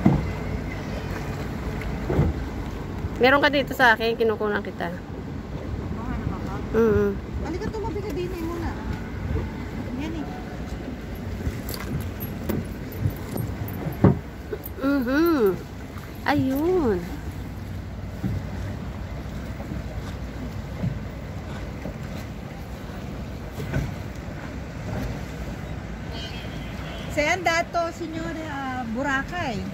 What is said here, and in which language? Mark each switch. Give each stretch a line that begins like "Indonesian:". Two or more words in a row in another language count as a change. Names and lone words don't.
Filipino: Meron ka dito sa akin, kinukunan kita. Mga naman ka. Halika, tumabi ka din eh muna. Yan eh. Ayun.
Italian: Sei andato, signore, a Boracay?